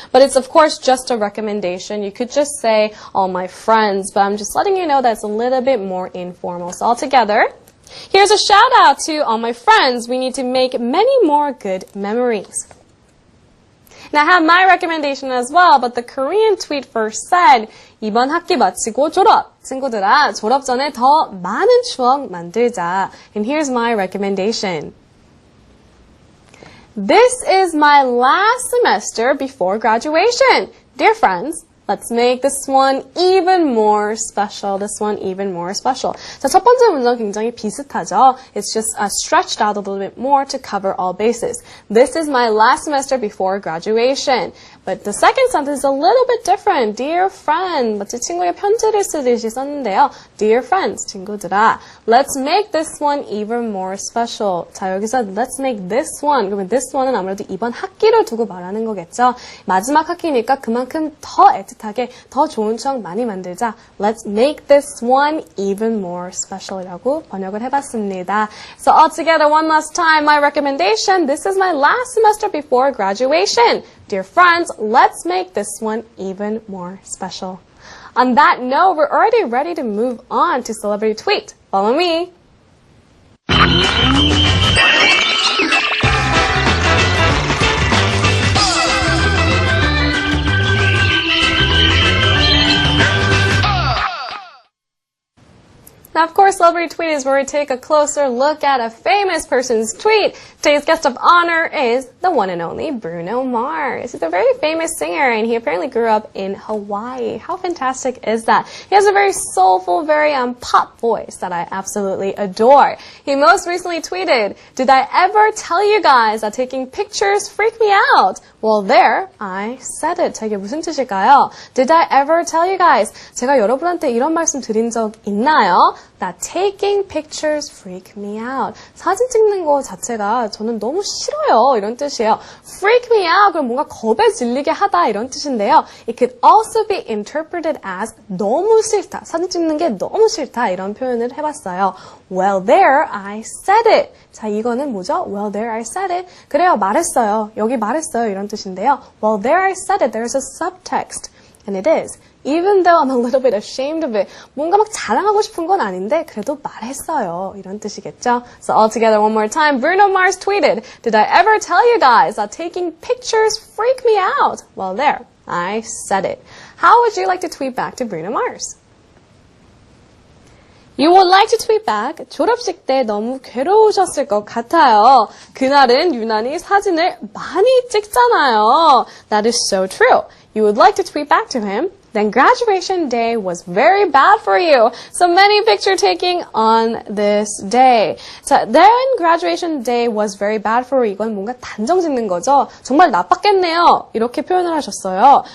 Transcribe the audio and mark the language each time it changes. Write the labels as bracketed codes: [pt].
[en] But it's of course just a recommendation. You could just say all my friends, but I'm just letting you know that it's a little bit more informal. So all together, here's a shout out to all my friends. We need to make many more good memories. Now, I have my recommendation as well, but the Korean tweet first said, [ko] 이번 학기 마치고 졸업. 친구들아, 졸업 전에 더 많은 추억 만들자. [en] And here's my recommendation. This is my last semester before graduation. Dear friends, let's make this one even more special. This one even more special. [ko] 자, 첫 번째 문장 굉장히 비슷하죠? [en] It's just stretched out a little bit more to cover all bases. This is my last semester before graduation. But the second sentence is a little bit different. Dear friend. [ko] 마치 친구에게 편지를 쓰듯이 썼는데요. [en] Dear friends, [ko] 친구들아. [en] Let's make this one even more special. [ko] 자, 여기서 [en] let's make this one. [ko] 그러면 [en] this one [ko] 은 아무래도 이번 학기를 두고 말하는 거겠죠? 마지막 학기니까 그만큼 더 애틋하게 더 좋은 추억 많이 만들자. [en] Let's make this one even more special [ko] 이라고 번역을 해봤습니다. [en] So all together one last time, my recommendation. This is my last semester before graduation. Dear friends, let's make this one even more special. On that note, we're already ready to move on to Celebrity Tweet. Follow me. Now, of course, Celebrity Tweet is where we take a closer look at a famous person's tweet. Today's guest of honor is the one and only Bruno Mars. He's a very famous singer, and he apparently grew up in Hawaii. How fantastic is that? He has a very soulful, very pop voice that I absolutely adore. He most recently tweeted, "Did I ever tell you guys that taking pictures freak me out? Well, there, I said it." [ko] 자, 이게 무슨 뜻일까요? [en] Did I ever tell you guys? [ko] 제가 여러분한테 이런 말씀 드린 적 있나요? [en] That taking pictures freak me out. [ko] 사진 찍는 거 자체가 저는 너무 싫어요. 이런 뜻이에요. [en] Freak me out. [ko] 그럼 뭔가 겁에 질리게 하다 이런 뜻인데요. [en] It could also be interpreted as [ko] 너무 싫다. 사진 찍는 게 너무 싫다. 이런 표현을 해봤어요. [en] Well, there, I said it. [ko] 자, 이거는 뭐죠? [en] Well, there, I said it. [ko] 그래요, 말했어요. 여기 말했어요. 이런 뜻인데요. [en] Well, there, I said it. There's a subtext. And it is. Even though I'm a little bit ashamed of it. [ko] 뭔가 막 자랑하고 싶은 건 아닌데 그래도 말했어요. 이런 뜻이겠죠? [en] So all together one more time. Bruno Mars tweeted, "Did I ever tell you guys that taking pictures freak me out?" Well, there, I said it. How would you like to tweet back to Bruno Mars? You would like to tweet back. [ko] 졸업식 때 너무 괴로우셨을 것 같아요. 그날은 유난히 사진을 많이 찍잖아요. [en] That is so true. You would like to tweet back to him. Then graduation day was very bad for you. So many picture taking on this day. 자, then graduation day was very bad for you. [ko] 이건 뭔가 단정 짓는 거죠. 정말 나빴겠네요. 이렇게 표현을 하셨어요.